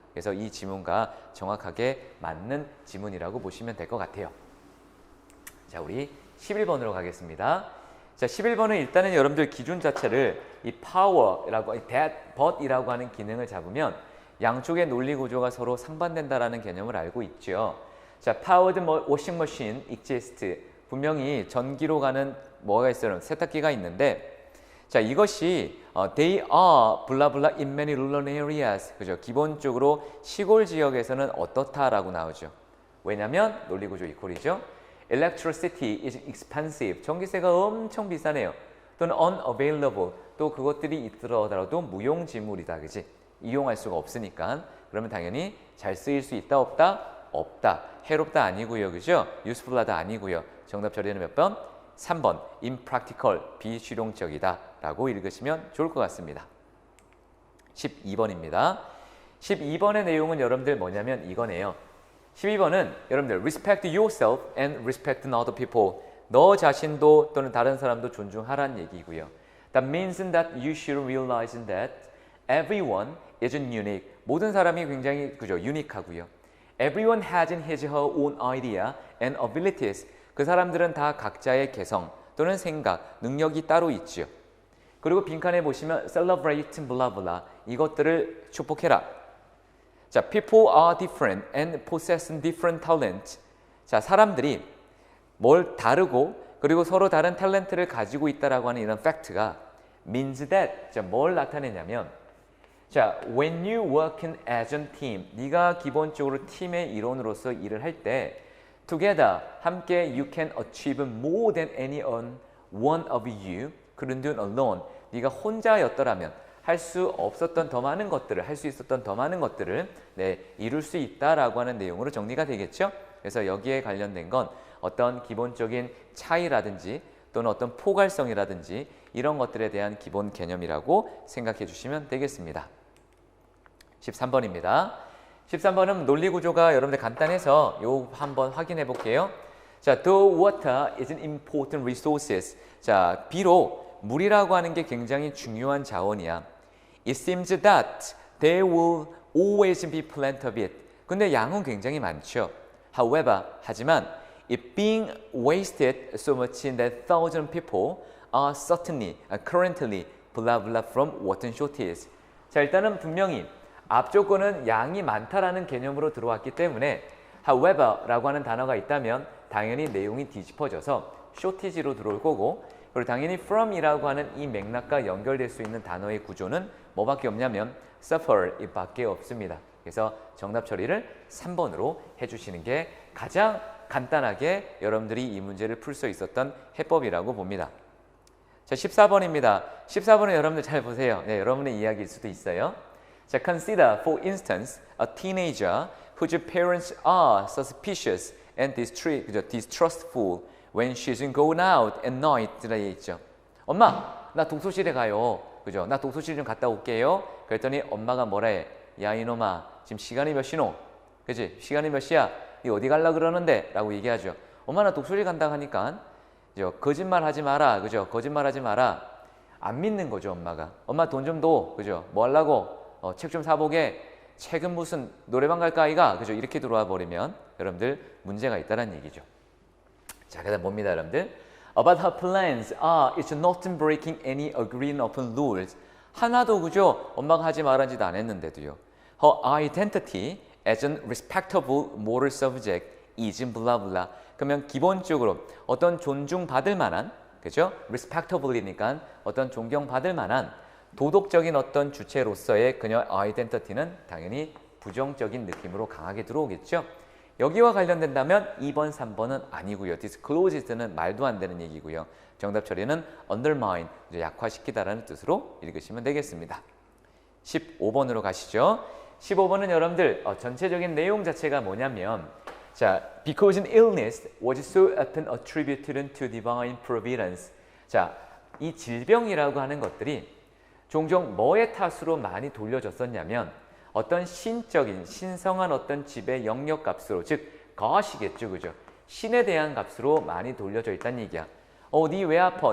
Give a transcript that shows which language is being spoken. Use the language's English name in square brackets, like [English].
[Korean] 그래서 이 지문과 정확하게 맞는 지문이라고 보시면 될 것 같아요. 자, 우리 11번으로 가겠습니다. 자, 11번은 일단은 여러분들 기준 자체를 이 power라고, that, but이라고 하는 기능을 잡으면 양쪽의 논리 구조가 서로 상반된다라는 개념을 알고 있죠. [English] 자, powered washing machine exists. [Korean] 분명히 전기로 가는 뭐가 있어요? 세탁기가 있는데 자, 이것이 [English] they are blah blah in many rural areas. [Korean] 그죠? 기본적으로 시골 지역에서는 어떻다라고 나오죠. 왜냐면 논리 구조 이퀄이죠. [English] Electricity is expensive. [Korean] 전기세가 엄청 비싸네요. 또는 unavailable. 또 그것들이 있더라도 무용지물이다. 그지? 이용할 수가 없으니까. 그러면 당연히 잘 쓰일 수 있다, 없다? 없다. 해롭다 아니고요. 그죠? useful하다 아니고요. 정답 처리는 몇 번? 3번. impractical. 비실용적이다. 라고 읽으시면 좋을 것 같습니다. 12번입니다. 12번의 내용은 여러분들 뭐냐면 이거네요. 12번은 여러분들 [English] respect yourself and respect other people. [Korean] 너 자신도 또는 다른 사람도 존중하라는 얘기고요. [English] That means that you should realize that everyone is unique. [Korean] 모든 사람이 굉장히 그죠, 유니크하고요. [English] Everyone has his her own idea and abilities. [Korean] 그 사람들은 다 각자의 개성 또는 생각, 능력이 따로 있죠. 그리고 빈칸에 보시면 [English] celebrate blah blah [Korean] 이것들을 축복해라. [English] 자, people are different and possess different talent. [Korean] 자, 사람들이 뭘 다르고 그리고 서로 다른 탤런트를 가지고 있다라고 하는 이런 팩트가 [English] means that [Korean] 자, 뭘 나타내냐면 자, [English] when you work as a team [Korean] 네가 기본적으로 팀의 일원으로서 일을 할 때 together 함께 [English] you can achieve more than any one of you couldn't do alone. [Korean] 네가 혼자였더라면 할 수 없었던 더 많은 것들을 할 수 있었던 더 많은 것들을 이룰 수 있다라고 하는 내용으로 정리가 되겠죠. 그래서 여기에 관련된 건 어떤 기본적인 차이라든지 또는 어떤 포괄성이라든지 이런 것들에 대한 기본 개념이라고 생각해 주시면 되겠습니다. 13번입니다. 13번은 논리 구조가 여러분들 간단해서 요 한번 확인해 볼게요. [English] 자, the water is an important resources. [Korean] 자, 비록 물이라고 하는 게 굉장히 중요한 자원이야. [English] It seems that there will always be plenty of it. [Korean] 근데 양은 굉장히 많죠. [English] However, [Korean] 하지만 [English] it being wasted so much in that thousand people are certainly currently blah blah from water shortage. [Korean] 자, 일단은 분명히 앞조건은 양이 많다라는 개념으로 들어왔기 때문에 however라고 하는 단어가 있다면 당연히 내용이 뒤집어져서 shortage로 들어올 거고, 그리고 당연히 from이라고 하는 이 맥락과 연결될 수 있는 단어의 구조는 뭐밖에 없냐면 suffer 이밖에 없습니다. 그래서 정답 처리를 3번으로 해주시는 게 가장 간단하게 여러분들이 이 문제를 풀 수 있었던 해법이라고 봅니다. 자, 14번입니다. 14번은 여러분들 잘 보세요. 네, 여러분의 이야기일 수도 있어요. [English] 자, consider for instance a teenager whose parents are suspicious and distrustful when she's going out at night. [Korean] 되어 있죠. 엄마, 나 독서실에 가요. 그죠? 나 독서실 좀 갔다 올게요. 그랬더니 엄마가 뭐라 해? 야, 이놈아, 지금 시간이 몇 시노? 그지? 시간이 몇 시야? 니 어디 갈라 그러는데? 라고 얘기하죠. 엄마, 나 독서실 간다 하니까 그죠? 거짓말 하지 마라. 그죠? 거짓말 하지 마라. 안 믿는 거죠, 엄마가. 엄마 돈 좀 줘. 그죠? 뭐 하려고? 책 좀 사보게. 책은 무슨 노래방 갈까 아이가? 그죠? 이렇게 들어와 버리면 여러분들 문제가 있다는 얘기죠. 자, 그다음 뭡니다, 여러분들? [English] About her plans it's not breaking any agreed upon rules. [Korean] 하나도 그죠? 엄마가 하지 말한지도 안 했는데도요. [English] Her identity as an respectable moral subject is blah blah. [Korean] 그러면 기본적으로 어떤 존중받을 만한, 그죠? respectable이니까 어떤 존경받을 만한 도덕적인 어떤 주체로서의 그녀의 아이덴티티는 당연히 부정적인 느낌으로 강하게 들어오겠죠. 여기와 관련된다면 2번, 3번은 아니고요. disclosed는 말도 안 되는 얘기고요. 정답 처리는 undermine, 약화시키다라는 뜻으로 읽으시면 되겠습니다. 15번으로 가시죠. 15번은 여러분들 전체적인 내용 자체가 뭐냐면, [English] 자, because an illness was so often attributed to divine providence. [Korean] 자, 이 질병이라고 하는 것들이 종종 뭐의 탓으로 많이 돌려졌었냐면 어떤 신적인, 신성한 어떤 집의 영역 값으로, 즉 거시겠죠, 그죠? 신에 대한 값으로 많이 돌려져 있다는 얘기야. 니 왜 아파?